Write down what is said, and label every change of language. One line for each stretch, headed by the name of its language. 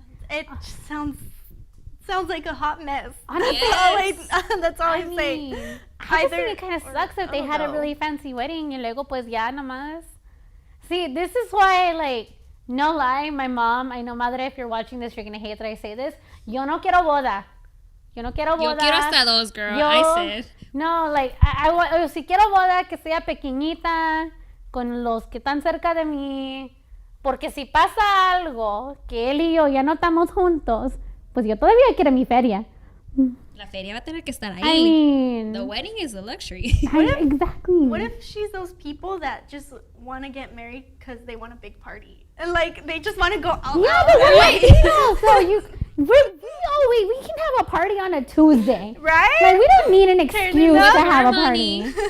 English: It sounds like a hot mess. Honestly, That's all I say. I just think it kind of sucks that they had a really fancy wedding
Spanish: y luego pues ya nomás.
English: See, this is why, like, no lie, my mom, I know, madre, if you're watching this, you're going to hate that I say this.
Spanish: Yo no quiero boda. Yo no quiero boda. Yo quiero hasta dos, girl.
English: I said.
Spanish: No, like, si quiero boda, que sea pequeñita, con los que están cerca de mí. Porque si pasa algo, que él y yo ya no estamos juntos, pues yo todavía quiero mi feria. La feria va a tener que estar ahí.
English: I mean, the wedding is a luxury. Exactly. What if she's those people that just want to get married because they want a big party? And like, they just want to go all yeah, out. but we're Latinos, so we can have a party on a Tuesday. Right? Like, we don't need an excuse to have a party.